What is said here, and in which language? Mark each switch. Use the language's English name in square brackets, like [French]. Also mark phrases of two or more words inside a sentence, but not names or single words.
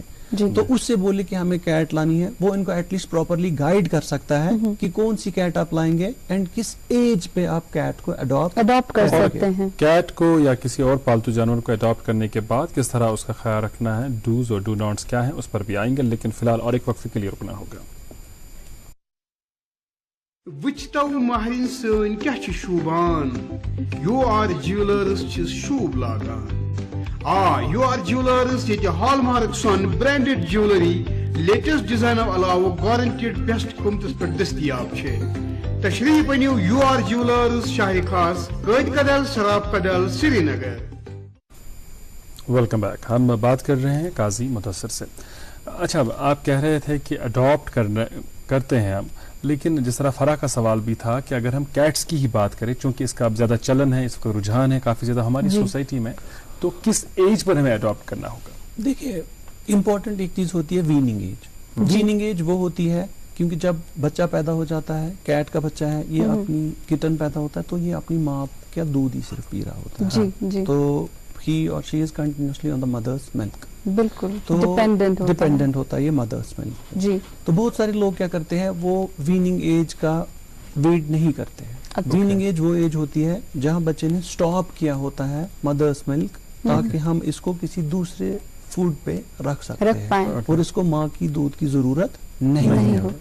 [Urdu] تو اس سے بولے کہ ہمیں کیٹ لانی ہے, وہ ان کو [English] at least properly guide [Urdu] کر سکتا ہے کہ کون سی کیٹ آپ لائیں گے اینڈ کس ایج پہ آپ کیٹ کو اڈاپٹ کر سکتے ہیں. کیٹ کو یا کسی اور پالتو جانور کو اڈاپٹ کرنے کے بعد کس طرح اس کا خیال رکھنا ہے, [English] dos and don'ts [Urdu] کیا ہیں, اس پر بھی آئیں گے, لیکن فی الحال اور ایک وقفے کے لیے رکنا ہوگا. [Kashmiri] وچتو مہرین سن کیا شوبان, یو آر جیولرز شوب لاگان. یو آر جیولرز یہ ہال مارک سون [English] branded jewellery latest design [Kashmiri] علاوہ [English] guaranteed best [Kashmiri] قیمتس پر دستیاب ہے. تشریف بنیو یو آر جیولرز شاہ خاص قید کدل سراب کدل سری نگر. [English] welcome back. [Urdu] ہم بات کر رہے ہیں قاضی مدثر سے. اچھا آپ کہہ رہے تھے کہ اڈاپٹ کرتے ہیں ہم, لیکن جس طرح فرا کا سوال بھی تھا کہ اگر ہم کیٹس کی ہی بات کریں, چونکہ اس کا اب زیادہ چلن ہے, اس کا رجحان ہے کافی زیادہ ہماری سوسائٹی میں, تو کس ایج پر ہمیں اڈاپٹ کرنا ہوگا؟ دیکھیے امپورٹنٹ ایک چیز ہوتی ہے [English] weaning age. weaning age [Urdu] وہ ہوتی ہے کیونکہ جب بچہ پیدا ہو جاتا ہے, کیٹ کا بچہ ہے, یہ اپنی کٹن پیدا ہوتا ہے تو یہ اپنی ماں کا دودھ ہی صرف پی رہا ہوتا ہے, تو [English] he or she is continuously on the mother's milk. [Urdu] بالکل ڈیپینڈنٹ ہوتا ہے یہ [English] mother's milk. [Urdu] جی تو بہت سارے لوگ کیا کرتے ہیں, وہ [English] weaning age [Urdu] کا ویٹ نہیں کرتے ہیں. [English] weaning age [Urdu] وہ ایج ہوتی ہے جہاں بچے نے سٹاپ کیا ہوتا ہے [English] mother's milk, [Urdu] تاکہ ہم اس کو کسی دوسرے فوڈ پہ رکھ سکتے ہیں اور اس کو ماں کی دودھ کی ضرورت نہیں ہو.